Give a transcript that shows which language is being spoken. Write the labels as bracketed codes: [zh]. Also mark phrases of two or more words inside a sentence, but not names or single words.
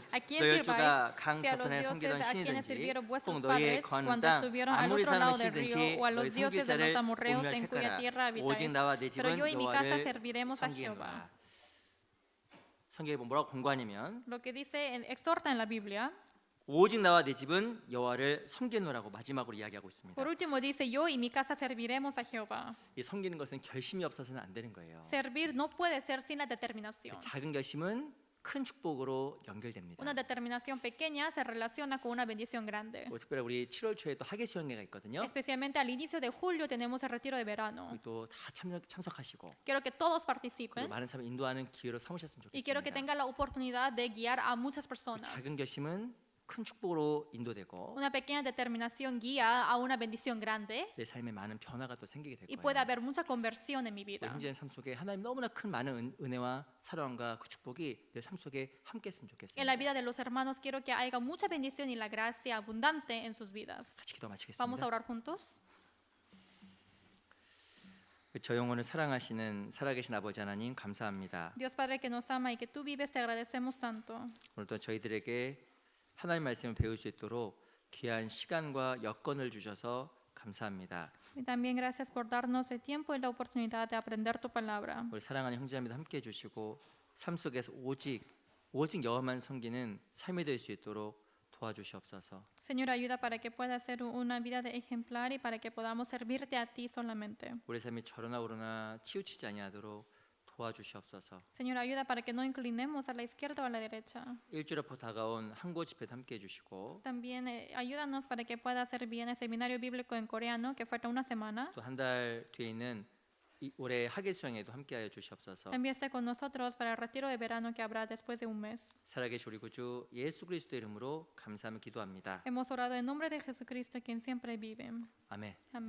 [es] a quién [ko] 너희 열조가 [es] sirváis, [ko] 강 [es] si a los [ko] 저편에 [es] dioses [ko] 섬기던 [es] a quienes [ko] 신이든지 [es] sirvieron [ko] 혹 [es] vuestros [ko] 너희의 [es] padres [ko] 거하는 [es] cuando [ko] 땅 [es] estuvieron al [ko] 아무리 [es] otro [ko] 사는 [es] lado del [ko] 신이든지 [es] río o a [ko] 너희 [es] los dioses de [ko] 섬길 [es] los [ko] 자를 [es] amorreos [ko] 온유하게 [es] en cuya [ko] 택하라. [es] tierra habitáis. [ko] 오직 나와 내 [es] Pero [ko] 집은 [es] yo y mi casa [ko] 여호와를 [es] serviremos a [ko] 섬기는 [es] Jehová. [ko] 거야. 성경에 보면 뭐라고 권고하냐면 [es] Lo que dice, exhorta en la Biblia. [ko] 오직 나와 내 집은 여호와를 섬기노라고 마지막으로 이야기하고 있습니다. [es] Por último dice, yo y mi casa serviremos a Jehová. [ko] 이 섬기는 것은 결심이 없어서는 안 되는 거예요. [es] Servir no puede ser sin la determinación. [ko] 작은 결심은 큰 축복으로 연결됩니다. [es] Una determinación pequeña se relaciona con una bendición grande. [ko] 특별히 우리 7월 초에 또 학예 수련회가 있거든요. [es] Especialmente al inicio de julio tenemos el retiro de verano. [ko] 또 다 참석하시고 [es] Quiero que todos [ko] 그리고 [es] participen [ko] 많은 사람을 인도하는 기회로 삼으셨으면 [es] y quiero que [ko] 좋겠습니다. [es] tengan la oportunidad de guiar a muchas personas. [ko] 작은 결심은 큰 축복으로 인도되고 [es] Una pequeña determinación guía a una bendición grande [ko] 내 삶에 많은 변화가 또 생기게 될 [es] y puede [ko] 거예요. [es] haber mucha conversión en mi [ko] 우리 [es] vida. [ko] 형제님 삶 속에 하나님 너무나 큰 많은 은혜와 사랑과 그 축복이 내 삶 속에 함께했으면 [es] En la [ko] 좋겠습니다. [es] vida de los hermanos quiero que haya mucha bendición y la gracia abundante en sus vidas. [ko] 같이 기도 [es] Vamos a [ko] 마치겠습니다. [es] orar juntos. [ko] 저 영혼을 사랑하시는 살아계신 아버지 하나님 감사합니다. [es] Dios Padre que nos ama y que tú vives, te agradecemos tanto. [ko] 오늘도 저희들에게 하나님 말씀을 배울 수 있도록 귀한 시간과 여건을 주셔서 감사합니다. [es] Y también gracias por darnos el tiempo y la oportunidad de aprender tu palabra. [ko] 우리 사랑하는 형제자매도 함께 해주시고 삶 속에서 오직 여호와만 섬기는 삶이 될 수 있도록 도와주시옵소서. [es] Señor, ayuda para que pueda ser una vida de ejemplar y para que podamos servirte a ti solamente. [ko] 우리 삶이 저러나 오르나 치우치지 아니하도록 도와주시옵소서. [es] Señor, ayuda para que no inclinemos a la izquierda o a la derecha. [ko] 일주일 앞으로 다가온 한국 집회도 함께 해주시고 [es] También ayúdanos para que pueda hacer bien el seminario bíblico en coreano que falta una semana. [ko] 또 한 달 뒤에 있는 올해 학예 수양에도 함께하여 주시옵소서. [es] También esté con nosotros para el retiro de verano que habrá después de un mes. [ko] 살아계신 우리 구주 예수 그리스도 이름으로 감사하며 기도합니다. [es] Hemos orado en nombre de Jesucristo, quien siempre vive. [ko] 아멘. [es] Amén.